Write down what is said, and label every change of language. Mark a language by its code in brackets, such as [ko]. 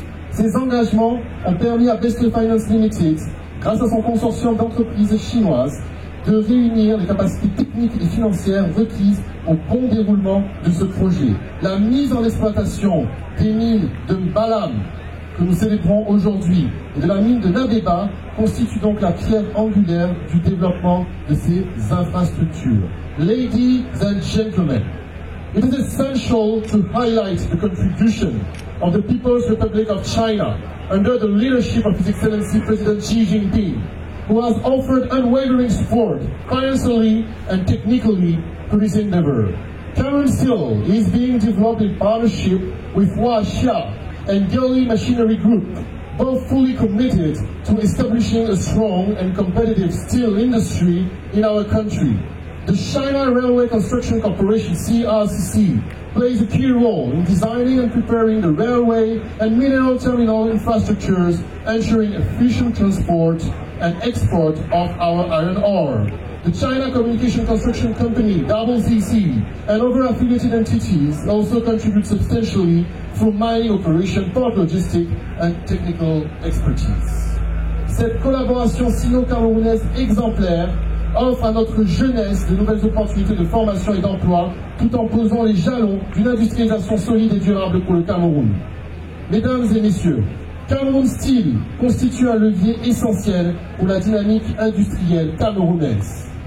[fr] Ces engagements ont permis à Best Finance Limited, grâce à son consortium d'entreprises chinoises, de réunir les capacités techniques et financières requises au bon déroulement de ce projet. La mise en exploitation des mines de Mbalam, que nous célébrons aujourd'hui, et de la mine de Nabeba, constitue donc la pierre angulaire du développement de ces infrastructures. [en] Ladies and gentlemen, it is essential to highlight the contribution of the People's Republic of China under the leadership of His Excellency President Xi Jinping, who has offered unwavering support financially and technically to this endeavor. Cameron Steel is being developed in partnership with Huaxia and Gilly Machinery Group, both fully committed to establishing a strong and competitive steel industry in our country. The China Railway Construction Corporation, CRCC, plays a key role in designing and preparing the railway and mineral terminal infrastructures, ensuring efficient transport and export of our iron ore. The China Communication Construction Company, CCC, and other affiliated entities also contribute substantially through mining operation, port logistics, and technical expertise. [fr] Cette collaboration sino-camerounaise exemplaire offre à notre jeunesse de nouvelles opportunités de formation et d'emploi, tout en posant les jalons d'une industrialisation solide et durable pour le Cameroun. Mesdames et messieurs, Cameroun Steel constitue un levier essentiel pour la dynamique industrielle camerounaise.